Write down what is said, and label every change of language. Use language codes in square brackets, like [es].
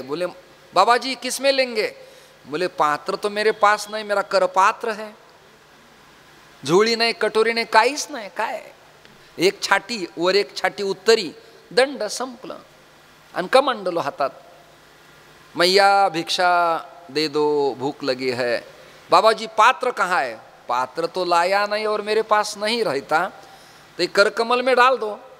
[hi] बोले बाबा जी किस में लेंगे? बोले पात्र तो मेरे पास नहीं, मेरा करपात्र है. [mr] झोळी नाही, कटोरी नाही, काहीच नाही. काय एक छाटी वर एक छाटी उत्तरी, दंड संपलं. आणि कमंडलो हातात. [hi] मैया भिक्षा दे दो, भूख लगी है. बाबा जी पात्र कहाँ है? पात्र तो लाया नहीं और मेरे पास नहीं रहता, तो करकमल में डाल दो.